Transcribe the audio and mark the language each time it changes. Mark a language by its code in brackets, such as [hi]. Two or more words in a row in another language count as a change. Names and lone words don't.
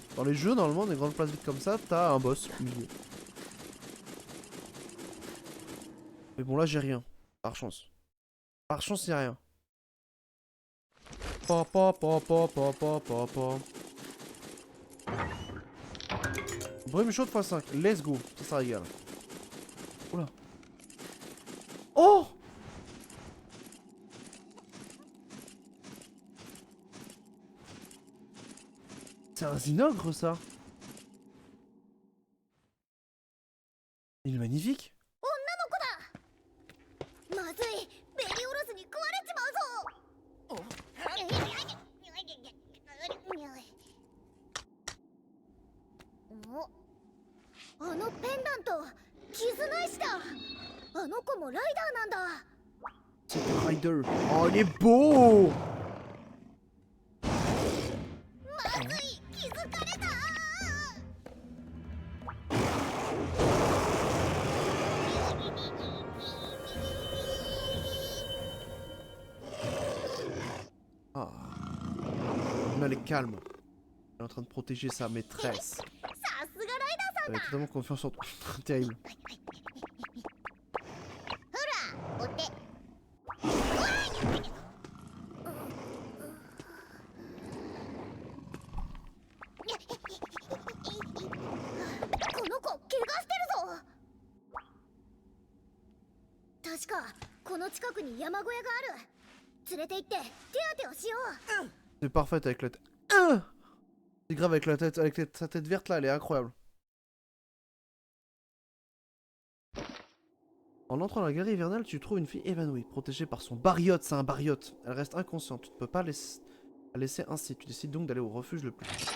[fr] Dans les jeux normalement des grandes places vides comme ça t'as un boss au milieu. Mais bon là j'ai rien. Par chance. Par chance y'a rien. Brume chaude x5. [en] Let's go. [fr] Ça régale. Oula. Oh! C'est un zinogre ça. Il est magnifique. [ja] まずい、ベリオロスに食われちまうぞ。お、あのペンダント、絆石だ。あの子もライダーなんだ。 [fr] C'est le Rider. Oh, il est beau! [ja] まずい、気づかれた。 [fr] Ah. Elle est calme. Elle est en train de protéger sa maîtresse. [ja] さすがライダーさん [fr] Elle a [ja] だ。 [fr] totalement confiance en toi. Terrible. [ja] ほら、お手。この子、怪我してるぞ。確か、この近くに山小屋がある。連れて行って手当てをしよう。 [fr] C'est parfait avec la tête. C'est grave avec la tête, sa tête verte là, elle est incroyable. En entrant dans la galerie hivernale, tu trouves une fille évanouie, protégée par son bariote. C'est un bariote. Elle reste inconsciente. Tu ne peux pas à laisser ainsi. Tu décides donc d'aller au refuge le plus proche.